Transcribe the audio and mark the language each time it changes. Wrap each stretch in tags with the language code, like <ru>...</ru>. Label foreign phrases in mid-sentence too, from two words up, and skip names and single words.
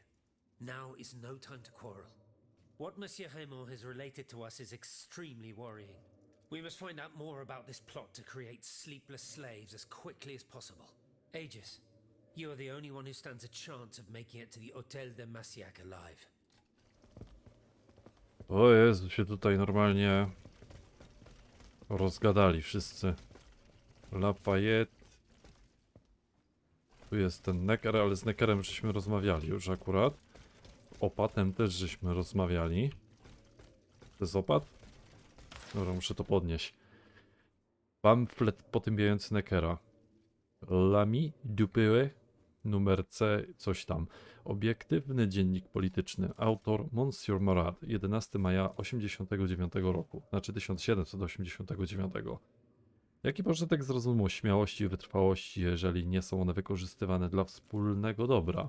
<en>Now is no time to quarrel. What Monsieur Raymond has related to us is extremely worrying. We must find out more about this plot to create sleepless slaves as quickly as possible. Aegis, you are the only one who stands a chance of making it to the Hotel de Massiac alive.</en> <pl>O Jezu, się tutaj normalnie rozgadali wszyscy. Lafayette. Tu jest ten Necker, ale z Neckerem żeśmy rozmawiali już akurat. Opatem też żeśmy rozmawiali. To jest opat? Dobra, muszę to podnieść. Pamflet potępiający Neckera. L'ami du Peu, numer C, coś tam. Obiektywny dziennik polityczny. Autor Monsieur Marat, 11 maja 89 roku. Znaczy 1789. Jaki pożytek z rozumu, śmiałości i wytrwałości, jeżeli nie są one wykorzystywane dla wspólnego dobra?</pl>